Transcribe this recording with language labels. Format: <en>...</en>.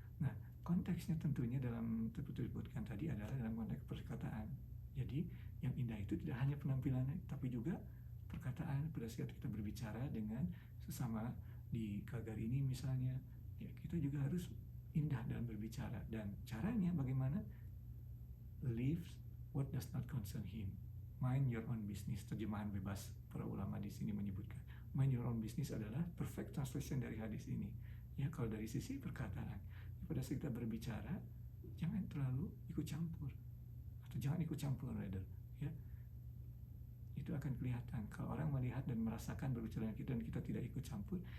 <id>Nah, konteksnya tentunya dalam disebutkan tadi adalah dalam konteks perkataan. Jadi yang indah itu tidak hanya penampilannya tapi juga perkataan. Pada saat kita berbicara dengan sesama di Kagar ini misalnya ya, kita juga harus indah dalam berbicara. Dan caranya bagaimana?</id> <en>Leave what does not concern him. Mind your own business.</en> <id>Terjemahan bebas para ulama di sini menyebutkan.</id> <en>Mind your own business</en> <id>adalah</id> <en>perfect translation</en> <id>dari hadis ini. Ya, kalau dari sisi perkataan, pada saat kita berbicara jangan terlalu ikut campur, atau jangan ikut campur rather. Ya, itu akan kelihatan kalau orang melihat dan merasakan berbicara dengan kita dan kita tidak ikut campur.</id>